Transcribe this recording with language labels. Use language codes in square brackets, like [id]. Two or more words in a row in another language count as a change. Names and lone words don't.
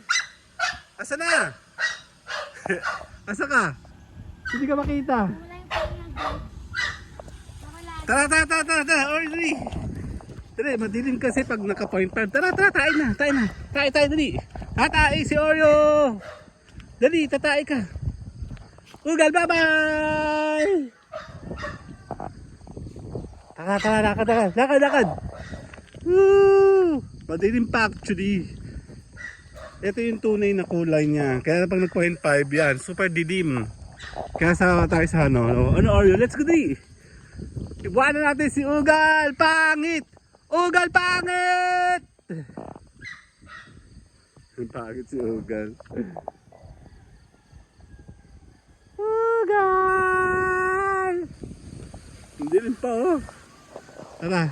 [ceb] Asa na? Asa ka? [tl] Hindi ka makita. Tara! Oreo, dali! Dali, madilim kasi pag naka-point time. Tara, tayo na. Tayo, dali. Tatay si Oreo. Dali, tatay ka. Ugal, bye-bye! Lakad. Woo! Madilim pa actually. Ito yung tunay na kulay niya. Kaya pag nag-point 5 yan, super dilim. Kaya sama tayo sa ano. Ano Oreo? [en] Let's go dali. [tl] Ibuanan natin si Ugal. Pangit! Ugal pangit! Pangit si Ugal. Ugal! Hindi rin pa oh. Tara.